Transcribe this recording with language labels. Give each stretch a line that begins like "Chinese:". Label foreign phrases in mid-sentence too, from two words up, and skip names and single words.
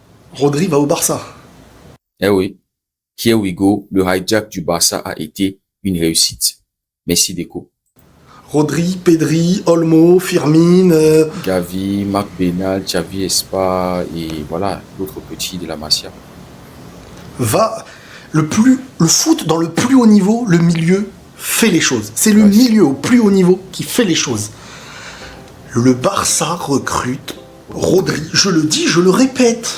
French: Rodri va au Barça. Eh oui,
English: here we go,
French: le hijack du Barça a été une réussite. Merci Deco. Rodri, Pedri, Olmo, Firmine. Gavi, Marc Benal, Xavi Espa et voilà, l'autre petit de la Masia. Va le foot dans le plus haut niveau, le milieu fait les choses. C'est le milieu au plus haut niveau qui fait les choses. Le Barça recrute Rodri. Je le dis, je le répète.